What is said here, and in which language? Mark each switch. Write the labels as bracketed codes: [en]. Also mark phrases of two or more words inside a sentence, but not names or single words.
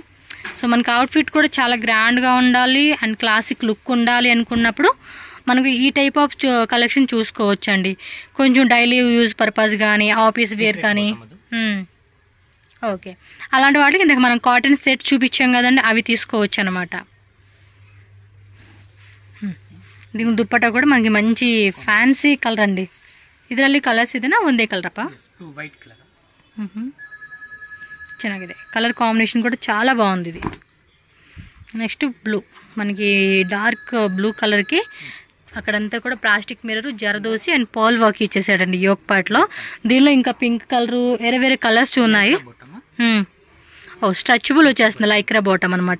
[te] సో మనకి అవుట్ఫిట్ కూడా చాలా గ్రాండ్గా ఉండాలి అండ్ [en] classic look [te] ఉండాలి అనుకున్నప్పుడు మనకు ఈ [en] type of collection [te] చూసుకోవచ్చు అండి. కొంచెం [en] daily use purpose [te] కానీ [en] office wear [te] కానీ. ఓకే, అలాంటి వాటికి ఇందాక మనం [en] cotton set [te] చూపించాం కదండి, అవి తీసుకోవచ్చు అనమాట. దీని దుప్పట కూడా మనకి మంచి [en] fancy colour [te] అండి. [kn] ಇದರಲ್ಲಿ ಕಲರ್ಸ್ ಇದೆನಾ ಒಂದೇ ಕಲರಪ್ಪ? [en] white colour. [te] ಚೆನ್ನಾಗಿದೆ, [en] colour combination [te] కూడా చాలా బాగుంది ఇది. [en] next blue, [te] మనకి [en] dark blue colour [te] అక్కడంతా కూడా [en] plastic mirror [te] జరదోసి అండ్ పాల్ వర్క్ ఇచ్చేసాడండి [en] yoke part. [te] దీనిలో ఇంకా [en] pink colour [te] వేరే వేరే కలర్స్ ఉన్నాయి. ఓ స్ట్రెచబుల్ వచ్చేస్తుంది, [en] lycra bottom [te] అనమాట.